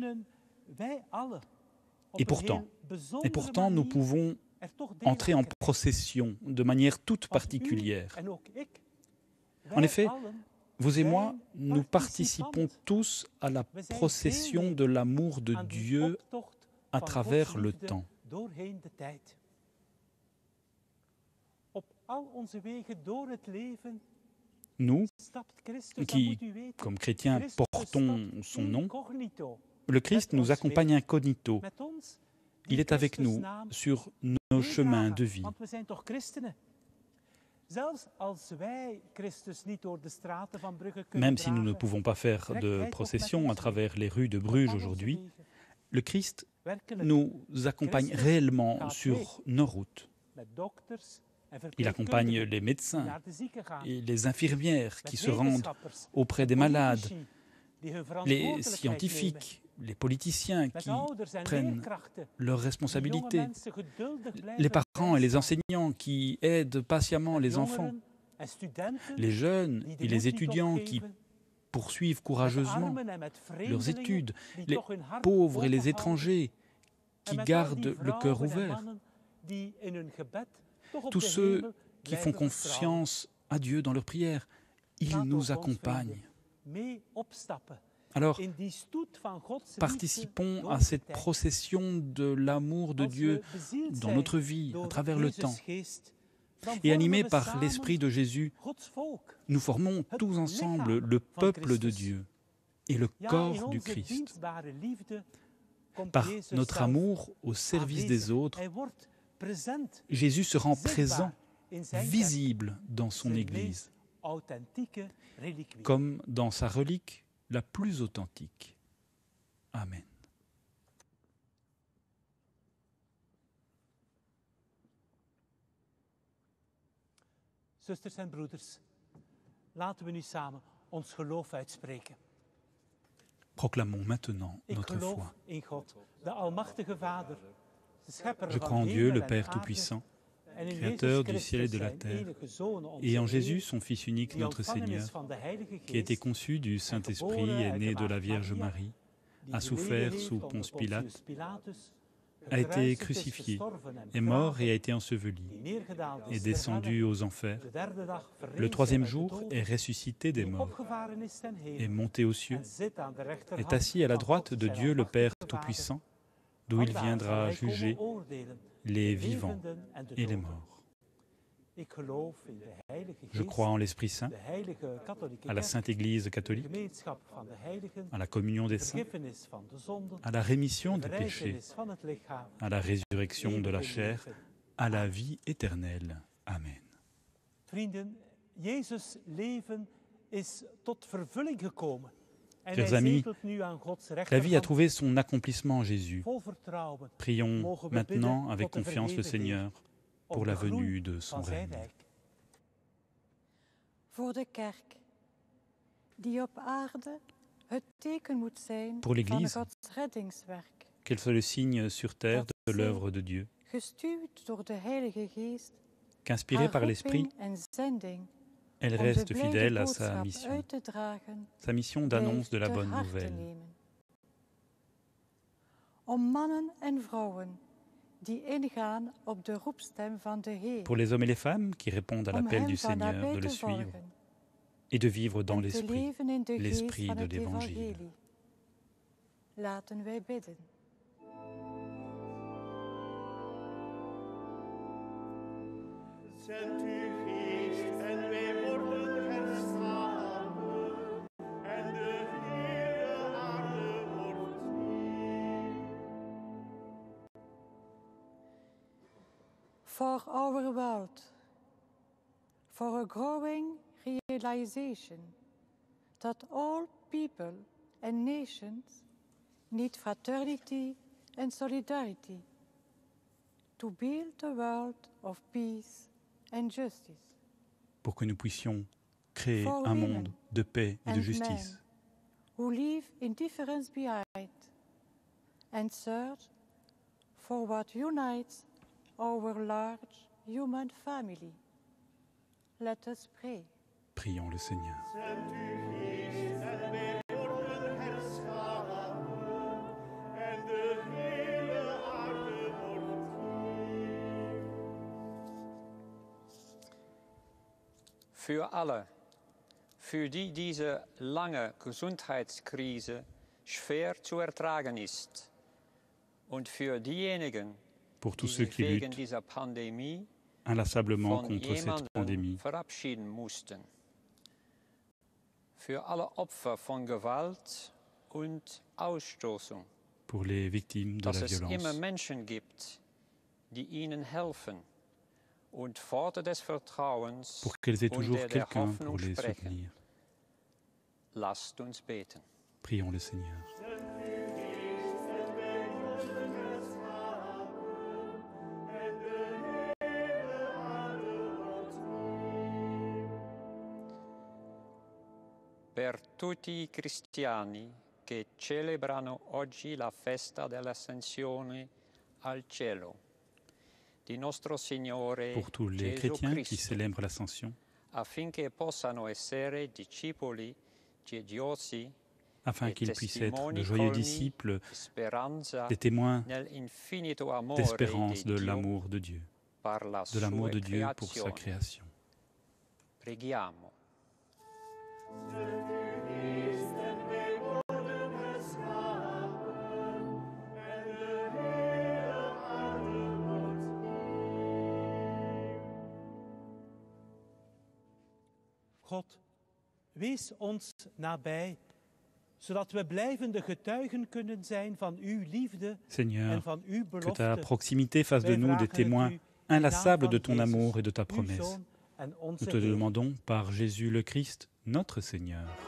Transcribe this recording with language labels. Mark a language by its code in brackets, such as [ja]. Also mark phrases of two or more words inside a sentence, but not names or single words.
[fr] Et pourtant, nous pouvons entrer en procession de manière toute particulière. En effet, vous et moi, nous participons tous à la procession de l'amour de Dieu à travers le temps. [nl] doorheen de tijd. Op al onze wegen door het leven [fr] Nous, [nl] stapt Christus, dat [fr] qui, [nl] moet u weten. [fr] comme chrétiens, [nl] Christus [fr] portons [nl] stapt [fr] son nom, incognito le Christ nous accompagne incognito. [nl] met ons, die [fr] Il est avec [nl] Christus [fr] nous [nl] naam [fr] sur nos chemins [nl] meedragen, [fr] de vie. [nl] Want we zijn toch christenen. Zelfs als wij Christus niet door de straten van Brugge kunnen [fr] Même si nous ne [nl] dragen, [fr] pouvons pas faire de procession à travers les rues de Bruges aujourd'hui, le Christ [nl] werkelijk [fr] nous accompagne réellement sur nos routes. [nl] met dokters en [fr] Il accompagne [nl] verpleegkundigen [fr] les [nl] die [fr] médecins [nl] naar de zieken gaan, [fr] et les infirmières qui [nl] met [fr] se rendent [nl] wetenschappers, [fr] auprès des [nl] met [fr] malades, [nl] politici die hun [fr] les [nl] verantwoordelijkheid [fr] scientifiques, les politiciens [nl] nemen, met [fr] qui [nl] ouders en [fr] prennent [nl] leerkrachten, [fr] leurs [nl] die jonge [fr] responsabilités, [nl] mensen geduldig blijven [fr] les parents et les [nl] bijstaan, [fr] enseignants qui aident patiemment [nl] met [fr] les enfants, [nl] jongeren en studenten [fr] les jeunes [nl] die de [fr] et [nl] moed [fr] les [nl] niet [fr] étudiants qui [nl] opgeven, [fr] poursuivent [nl] met [fr] courageusement [nl] armen en met [fr] leurs [nl] vreemdelingen [fr] études, [nl] die [fr] les [nl] toch hun hart [fr] pauvres et les [nl] openhouden, [fr] étrangers [nl] en [fr] qui [nl] met al [fr] gardent [nl] die [fr] le cœur [nl] vrouwen en [fr] ouvert, [nl] mannen die in hun gebed toch op [fr] tous [nl] de [fr] ceux [nl] hemel [fr] qui [nl] blijven [fr] font [nl] vertrouwen. [fr] confiance à Dieu dans leurs prières, ils [nl] Laat [fr] nous [nl] ons, [fr] accompagnent. [nl] vrienden, mee opstappen [fr] Alors, [nl] in die stoet van Gods liefde [fr] participons [nl] door [fr] à [nl] de [fr] cette [nl] tijd. [fr] procession de l'amour de [nl] Als [fr] Dieu [nl] we bezield [fr] dans [nl] zijn [fr] notre vie, [nl] door [fr] à travers le [nl] Jezus' [fr] temps. [nl] geest, dan [fr] Et [nl] vormen [fr] animés [nl] we [fr] par [nl] samen [fr] l'Esprit de Jésus, [nl] Gods volk. [fr] nous formons tous ensemble le peuple de Dieu et le [nl] Ja, in [fr] corps du [nl] onze [fr] Christ. [nl] dienstbare liefde komt [fr] Par [nl] Jezus [fr] notre [nl] zelf [fr] amour au service des [nl] aanwezig. [fr] autres, [nl] Hij wordt present, [fr] Jésus se rend [nl] zichtbaar [fr] présent, [nl] in zijn kerk, [fr] visible dans son [nl] zijn [fr] Église, [nl] meest authentieke reliquie. [fr] comme dans sa relique la plus authentique. Amen. [nl] Zusters en broeders, laten we nu samen ons geloof uitspreken. [fr] Proclamons maintenant [nl] Ik [fr] notre [nl] geloof [fr] foi. [nl] in God, de Almachtige Vader, de schepper [fr] Je [nl] van [fr] crois en Dieu, [nl] hemel [fr] le [nl] en [fr] Père [nl] aarde, [fr] Tout-Puissant, [nl] en in [fr] Créateur [nl] Jezus [fr] du ciel et de [nl] Christus, [fr] la [nl] zijn [fr] terre, [nl] enige Zoon, onze [fr] et en [nl] Heer, [fr] Jésus, son Fils unique, [nl] die [fr] notre [nl] ontvangen [fr] Seigneur, [nl] is van de Heilige [fr] qui a été [nl] Geest, [fr] conçu du Saint-Esprit et né de la Vierge Marie, [nl] die [fr] a souffert [nl] geleden [fr] sous [nl] heeft onder [fr] Ponce Pilate, [nl] Pontius Pilatus, [fr] a été [nl] gekruisigd is, [fr] crucifié, [nl] gestorven en [fr] est mort [nl] begraven, [fr] et a été enseveli, [nl] die neergedaald [fr] est [nl] is ter [fr] descendu [nl] helle, [fr] aux enfers. [nl] de derde dag [fr] Le [nl] verrezen [fr] troisième [nl] uit de [fr] jour [nl] doden, [fr] est ressuscité des [nl] die [fr] morts, [nl] opgevaren is ten [fr] est [nl] hemel, [fr] monté aux cieux, [nl] en zit aan de rechterhand [fr] est assis à la [nl] van [fr] droite [nl] God, [fr] de [nl] zijn [fr] Dieu le Père [nl] almachtige Vader. [fr] Tout-Puissant, d'où il [nl] Vandaar zal [fr] viendra [nl] hij komen [fr] juger [nl] oordelen, [fr] les [nl] de [fr] vivants [nl] levenden en de [fr] et les [nl] doden. [fr] morts. [nl] Ik geloof in de Heilige [fr] Je [nl] Geest, [fr] crois en l'Esprit Saint, [nl] de heilige katholieke [fr] à la [nl] kerk, [fr] Sainte Église [nl] de [fr] catholique, [nl] gemeenschap van de heiligen, [fr] à la communion des [nl] de [fr] saints, [nl] vergiffenis van de zonden, [fr] à la rémission [nl] de [fr] des péchés, [nl] verrijzenis van het lichaam, [fr] à la résurrection de la [nl] eeuwige [fr] chair, [nl] leven. [fr] à la vie éternelle. Amen. [nl] Vrienden, Jezus' leven is tot vervulling gekomen. En [fr] Chers [nl] hij [fr] amis, [nl] zetelt nu aan Gods [fr] La vie a [nl] rechterhand. [fr] trouvé son accomplissement en Jésus. [nl] Vol vertrouwen [fr] Prions [nl] mogen we [fr] maintenant [nl] bidden [fr] avec [nl] tot de [fr] confiance le [nl] verheven Heer, [fr] Seigneur [nl] op [fr] pour [nl] de [fr] la [nl] groei [fr] venue de son [nl] van zijn [fr] règne. [nl] rijk. Voor de kerk, die op aarde het teken moet zijn [fr] Pour [nl] van [fr] l'Église, [nl] Gods reddingswerk, [fr] Qu'elle soit le signe sur terre de l'œuvre de Dieu, [nl] gestuurd door de Heilige Geest, [fr] qu'inspirée par [nl] haar [fr] l'Esprit, [nl] roeping en zending, [fr] elle [nl] om de [fr] reste [nl] blijde [fr] fidèle à sa [nl] boodschap [fr] mission, [nl] uit te dragen, [fr] sa mission d'annonce de la [nl] blijft [fr] bonne [nl] ter harte [fr] nouvelle. [nl] nemen. Om mannen en vrouwen die ingaan op de roepstem van de Heer, [fr] Pour les hommes et les femmes qui répondent à [nl] om [fr] l'appel [nl] hem [fr] du [nl] van [fr] Seigneur [nl] nabij [fr] de le [nl] te [fr] suivre [nl] volgen [fr] et de vivre dans [nl] en te [fr] l'Esprit, [nl] leven in de geest [fr] l'esprit [nl] van [fr] de [nl] het [fr] l'Évangile. [nl] evangelie. Laten wij bidden. Zend uw geest en wij worden herstellen, en de hele aarde wordt nieuw. [en] For our world, for a growing realization that all people and nations need fraternity and solidarity to build a world of peace and justice. [fr] pour que nous puissions créer [en] For [fr] un [en] women [fr] monde de paix et de [en] and [fr] justice, [en] men who leave indifference behind and search for what unites our large human family. Let us pray. [fr] prions le Seigneur. [nl] Zend uw geest en wij worden herstellen, en de hele aarde wordt nieuw. [de] Für alle, für die diese lange Gesundheitskrise schwer zu ertragen ist und für diejenigen, [fr] pour tous [de] die [fr] ceux [de] sich [fr] qui [de] wegen [fr] luttent [de] dieser Pandemie [fr] inlassablement [de] von [fr] contre cette [de] jemandem [fr] pandémie, [de] verabschieden mussten. Für alle Opfer von Gewalt und Ausstoßung, [fr] pour les victimes de [de] dass [fr] la [de] es immer [fr] violence, [de] Menschen gibt, die ihnen helfen und Worte des Vertrauens [fr] pour qu'elles aient [de] und [fr] toujours [de] der [fr] quelqu'un [de] Hoffnung [fr] pour les [de] sprechen. [fr] soutenir. [de] Lasst uns beten. [fr] Prions le Seigneur. [it] Per tutti i cristiani che celebrano oggi la festa dell'ascensione al cielo di nostro Signore [fr] Pour tous les [it] Gesù [fr] chrétiens qui [it] Cristo, [fr] célèbrent l'Ascension, [it] affinché possano essere discepoli gediosi [fr] afin [it] e [fr] qu'ils puissent être de [it] testimoni [fr] joyeux [it] colmi [fr] disciples, [it] di speranza [fr] des témoins [it] nell'infinito amore [fr] d'espérance [it] di [fr] de [it] Dio [fr] l'amour de Dieu, [it] per la [fr] de l'amour [it] sua [fr] de Dieu pour sa [it] creazione. [fr] création. [it] Preghiamo. [nl] God, wees ons nabij, zodat we blijvende getuigen kunnen zijn van uw liefde [fr] Seigneur, [nl] en van uw [fr] que ta [nl] belofte. [fr] proximité fasse de [nl] Wij [fr] nous des [nl] vragen het [fr] témoins [nl] u in naam [fr] inlassables de [nl] van [fr] ton [nl] Jezus, [fr] amour et de ta [nl] uw [fr] promesse. [nl] Zoon en onze [fr] Nous te le [nl] Heer. [fr] demandons par Jésus le Christ, notre Seigneur.